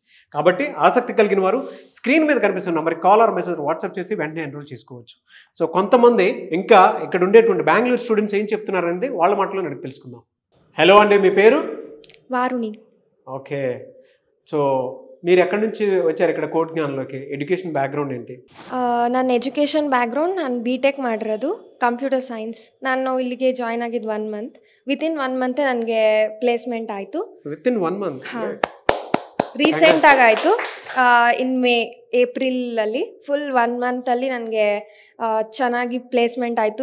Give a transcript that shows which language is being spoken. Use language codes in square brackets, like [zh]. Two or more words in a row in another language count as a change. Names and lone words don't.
[te] కాబట్టి ఆసక్తి కలిగిన వారు స్క్రీన్ మీద కనిపిస్తున్న నెంబర్కి [en] call or message WhatsApp [te] చేసి వెంటనే ఎన్రోల్ చేసుకోవచ్చు. సో కొంతమంది ఇంకా ఇక్కడ ఉండేటువంటి బెంగళూరు స్టూడెంట్స్ ఏం చెప్తున్నారు అనేది వాళ్ళ మాటలో నేను తెలుసుకుందాం. హలో అండి, మీ పేరు? వారుణి. ఓకే. సో మీరు ఎక్కడి నుంచి వచ్చారు ఇక్కడ ಕೋಡ್ಗ್ನಾನ್లోకి? [en] Education background ఏంటి? [kn] ನನ್ನ [en] education background [kn] ನಾನು BTech ಮಾಡಿರೋದು [en] computer science. [kn] ನಾನು ಇಲ್ಲಿಗೆ ಜಾಯ್ನ್ ಆಗಿದ್ದು 1 ಮಂತ್. [en] within 1 month [kn] ನನಗೆ ಪ್ಲೇಸ್ಮೆಂಟ್ ಆಯಿತು. [en] Within 1 month? [kn] ರೀಸೆಂಟಾಗಿ ಆಯಿತು ಇನ್ ಏಪ್ರಿಲಲ್ಲಿ ಫುಲ್ 1 ಮಂತಲ್ಲಿ ನನಗೆ ಚೆನ್ನಾಗಿ ಪ್ಲೇಸ್ಮೆಂಟ್ ಆಯಿತು.